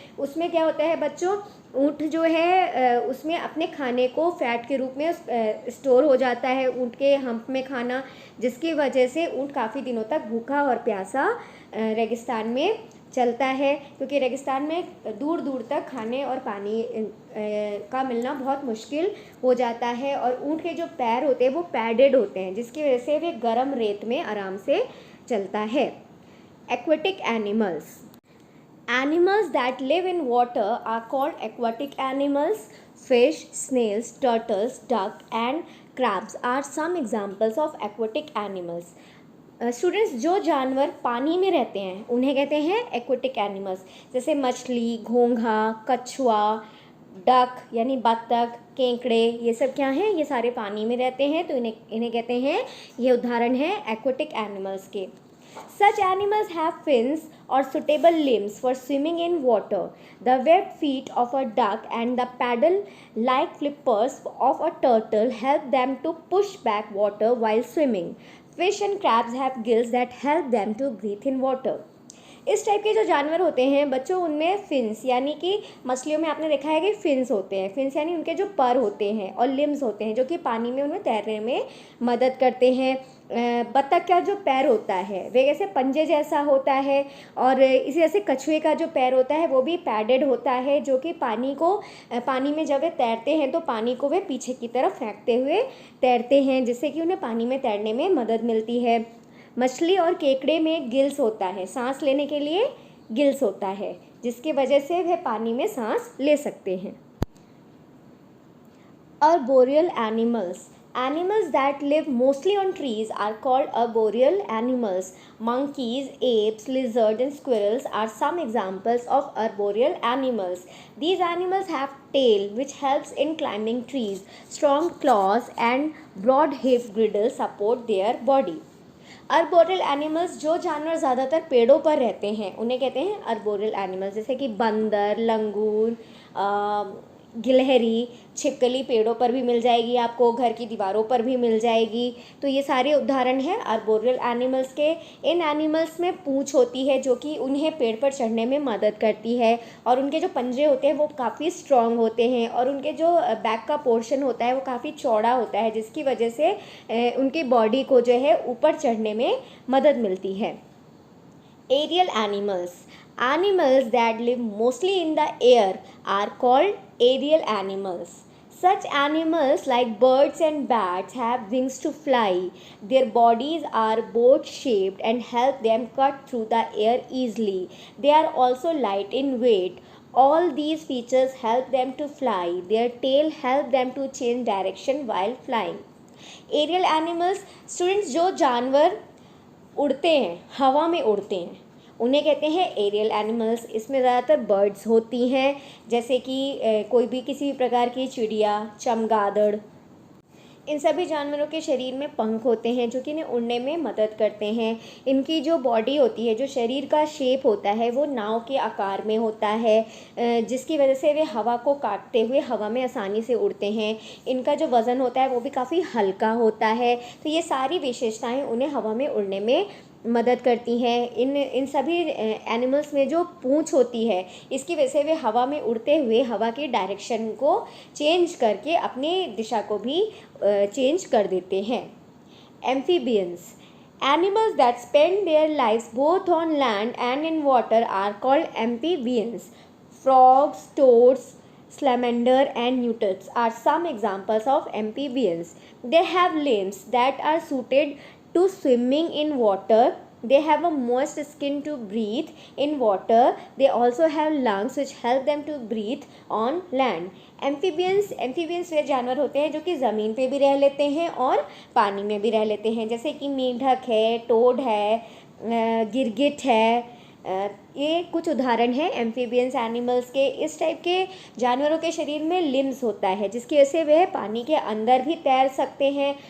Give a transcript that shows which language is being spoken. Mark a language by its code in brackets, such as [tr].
[hi] उसमें क्या होता है बच्चों, ऊंट जो है उसमें अपने खाने को फैट के रूप में स्टोर हो जाता है ऊंट के हम्प में खाना, जिसकी वजह से ऊंट काफ़ी दिनों तक भूखा और प्यासा रेगिस्तान में चलता है, क्योंकि रेगिस्तान में दूर दूर तक खाने और पानी का मिलना बहुत मुश्किल हो जाता है, और ऊँट के जो पैर होते हैं वो पैडेड होते हैं, जिसकी वजह से वे गर्म रेत में आराम से चलता है। [en] Aquatic animals, animals that live in water are called aquatic animals. Fish, snails, turtles, duck and crabs are some examples of aquatic animals. [hi] Students, जो जानवर पानी में रहते हैं उन्हें कहते हैं एक्वेटिक एनिमल्स। जैसे मछली, घोंघा, कछुआ, डक यानी बत्तख, केकड़े, ये सब क्या हैं? ये सारे पानी में रहते हैं, तो इन्हें कहते हैं, ये उदाहरण है एक्वेटिक एनिमल्स के। [en] Such animals have fins or suitable limbs for swimming in water. The webbed feet of a duck and the paddle-like flippers of a turtle help them to push back water while swimming. Fish and crabs have gills that help them to breathe in water. [hi] इस type के जो जानवर होते हैं बच्चों, उनमें fins यानी कि मछलियों में आपने देखा है कि फिन्स होते हैं। फिन्स यानी उनके जो पर होते हैं, और लिम्स होते हैं जो कि पानी में उन्हें तैरने में मदद करते हैं। बत्तख का जो पैर होता है वे ऐसे पंजे जैसा होता है, और इसी जैसे कछुए का जो पैर होता है वो भी पैडेड होता है, जो कि पानी में जब वे तैरते हैं तो पानी को वे पीछे की तरफ फेंकते हुए तैरते हैं, जिससे कि उन्हें पानी में तैरने में मदद मिलती है। मछली और केकड़े में गिल्स होता है, सांस लेने के लिए गिल्स होता है, जिसकी वजह से वह पानी में सांस ले सकते हैं। [en] Arboreal animals. Animals that live mostly on trees are called arboreal animals. Monkeys, apes, lizards and squirrels are some examples of arboreal animals. These animals have tail which helps in climbing trees. Strong claws and broad hip girdle support their body. [hi] Arboreal animals, जो जानवर ज़्यादातर पेड़ों पर रहते हैं उन्हें कहते हैं अर्बोरियल एनिमल्स। जैसे कि बंदर, लंगूर, गिलहरी, छिपकली पेड़ों पर भी मिल जाएगी आपको, घर की दीवारों पर भी मिल जाएगी। तो ये सारे उदाहरण हैं अर्बोरियल एनिमल्स के। इन एनिमल्स में पूँछ होती है जो कि उन्हें पेड़ पर चढ़ने में मदद करती है, और उनके जो पंजे होते हैं वो काफ़ी स्ट्रॉन्ग होते हैं, और उनके जो बैक का पोर्शन होता है वो काफ़ी चौड़ा होता है, जिसकी वजह से उनकी बॉडी को जो है ऊपर चढ़ने में मदद मिलती है। [en] Aerial animals. Animals that live mostly in the air are called aerial animals. Such animals like birds and bats have wings to fly. Their bodies are boat-shaped and help them cut through the air easily. They are also light in weight. All these features help them to fly. Their tail help them to change direction while flying. Aerial animals, students, [hi] जो जानवर उड़ते हैं, हवा में उड़ते हैं, उन्हें कहते हैं एरियल एनिमल्स। इसमें ज़्यादातर बर्ड्स होती हैं, जैसे कि कोई भी किसी भी प्रकार की चिड़िया, चमगादड़। इन सभी जानवरों के शरीर में पंख होते हैं जो कि इन्हें उड़ने में मदद करते हैं। इनकी जो बॉडी होती है, जो शरीर का शेप होता है, वो नाव के आकार में होता है, जिसकी वजह से वे हवा को काटते हुए हवा में आसानी से उड़ते हैं। इनका जो वज़न होता है वो भी काफ़ी हल्का होता है। तो ये सारी विशेषताएं उन्हें हवा में उड़ने में मदद करती हैं। इन सभी एनिमल्स में जो पूँछ होती है, इसकी वजह से वे हवा में उड़ते हुए हवा की डायरेक्शन को चेंज करके अपनी दिशा को भी चेंज कर देते हैं। [en] Amphibians. Animals that spend their lives both on land and in water are called amphibians. Frogs, toads, salamander and newts are some examples of amphibians. They have limbs that are suited to swimming in water. They have a moist skin to breathe in water. They also have lungs which help them to breathe on land. [hi] Amphibians वे जानवर होते हैं जो कि ज़मीन पे भी रह लेते हैं और पानी में भी रह लेते हैं, जैसे कि मेंढक है, टोड है, गिरगिट है। ये कुछ उदाहरण हैं एम्फीबियंस एनिमल्स के। इस टाइप के जानवरों के शरीर में लिम्स होता है, जिसकी वजह से वह पानी के अंदर भी तैर सकते हैं।